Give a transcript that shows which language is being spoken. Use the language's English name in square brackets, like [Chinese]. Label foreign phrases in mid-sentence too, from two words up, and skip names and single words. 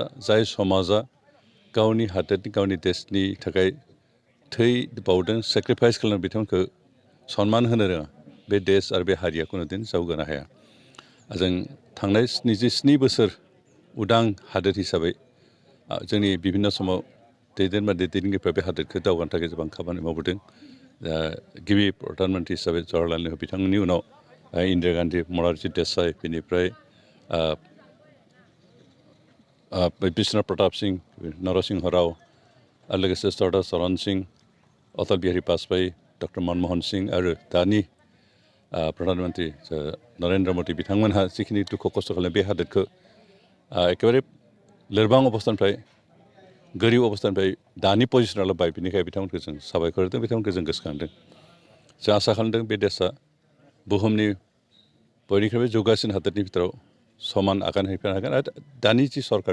[Bodo] जाय समाजा गावनि हादोरनि गावनि देशनि थाखाय थै बावदों सेक्रिफाइस खालामदों बिथांमोनखौ सन्मान होनो रोङा बे देश आरो बे हारिया कुनुदिन जौगानो हाया जों थांनाय 77 बोसोर उदां हादोर हिसाबै जोंनि बिभिन्न समाव दैदेनगिरिफ्रा बे हादोरखौ दावगानो थाखाय गोबां खामानि मावबोदों गिबि प्रधान मन्त्रि हिसाबै जवाहरलाल नेहरू बिथांनि उनाव इन्दिरा गान्धी मरारजि देसाई बेनिफ्राय बिश्वनाथ प्रताप सिंह नरसिंह राव आरो लोगोसे सरदार चरण सिंह अटल बिहारी वाजपेयी डक्टर मनमोहन सिंह आरो दानि प्रधान मन्त्रि नरेन्द्र मदि बिथांमोनहा जिखिनि दुखु खस्थ' खालामो बे हादोरखौ एखेबारे लोरबां अबस्थानिफ्राय गोरिब अबस्थानिफ्राय दानि पजिसनाव लाबोबाय बेनिखायनो बिथांमोनखौ जों साबायखर होदों बिथांमोनखौ जों गोसोखांदों जों आसा खालामदों बे देशआ बुहुमनि बयनिख्रुइबो जौगासिन हादोरनि भितराव समान आगान हैफिननो हागोन आरो दानि जि सरकार